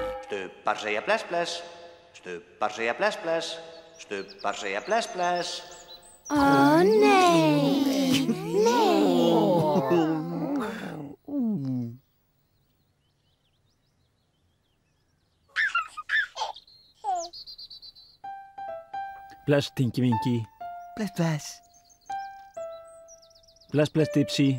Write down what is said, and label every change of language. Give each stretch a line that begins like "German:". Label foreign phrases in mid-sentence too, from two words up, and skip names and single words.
Icelandic: Stubbar segja bless, bless. Stubbar segja bless, bless. Stubbar segja bless, bless. Ó, nei. Nei. Bless, Tinky Winky. Bless, bless. Bless, bless, Dipsy.